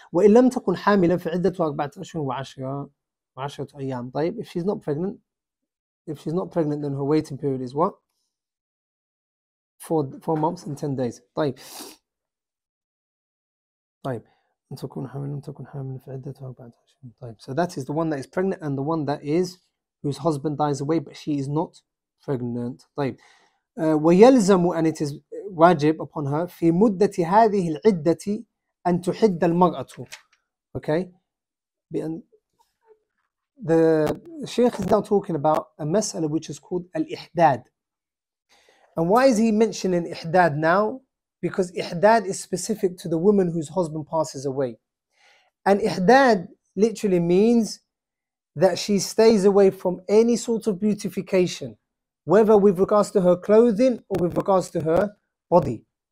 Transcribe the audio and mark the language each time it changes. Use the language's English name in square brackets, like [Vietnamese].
[Arabic] وإن لم تكن حاملة فعدتها 4 أشهر و10 أيام. طيب. [English] If she's not pregnant, then her waiting period is what? 4 months and 10 days. [Arabic] طيب. طيب. أن تكون حامل فعدتها 4 أشهر. طيب. [English] So that is the one that is pregnant and the one that is whose husband dies away but she is not pregnant. [Arabic] طيب. ويلزم, [English] and it is wajib upon her [Arabic] في مدة هذه العدة أن تحد المرأة. [English] Okay. The Shaykh is now talking about a mas'ala which is called al-ihdad. And why is he mentioning ihdad now? Because ihdad is specific to the woman whose husband passes away. And ihdad literally means that she stays away from any sort of beautification, whether with regards to her clothing or with regards to her body.